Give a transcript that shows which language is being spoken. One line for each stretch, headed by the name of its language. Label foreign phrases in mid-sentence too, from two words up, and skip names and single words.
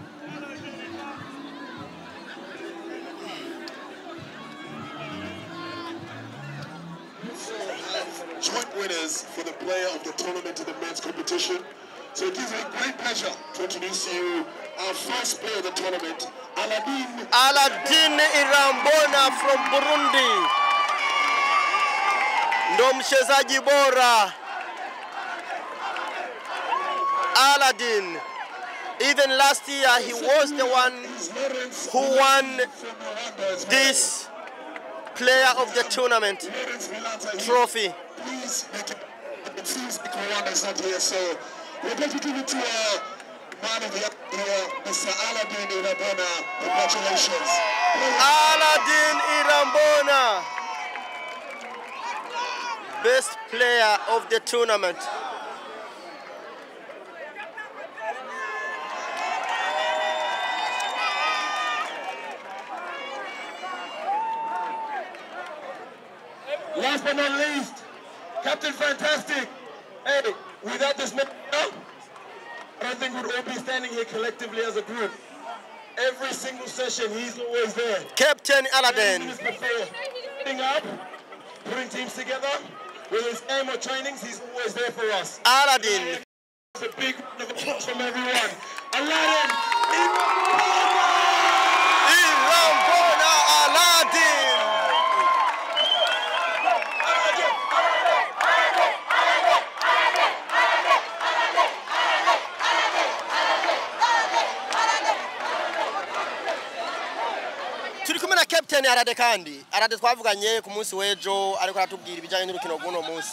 English: Joint winners for the player of the tournament in the men's competition. So it gives me great pleasure to introduce you our first player of the tournament, Aladin. Aladin Irambona from Burundi.
Swahili: Ndo mchezaji bora.
English: Aladin. Even last year he was the one who won this player of the tournament trophy. Please make it seems like Rwanda's not here, so we're going to give it to man of the year, Mr. Aladin Irambona. Congratulations. Aladin Irambona, best player of the tournament. Last but not least, Captain Fantastic. Hey, without this man, I don't think we'd all be standing here collectively as a group. Every single session, he's always there. Captain Aladin. Putting up, putting teams together, whether it's game or trainings, he's always there for us. Aladin. It's a big round of applause from everyone. Aladin. Irambona Aladin.
Rundi: Captain Aladin kandi Aladin twavuganye ku munsi wejo ariko aratubwira ibijanye n'urukino rw'uno munsi.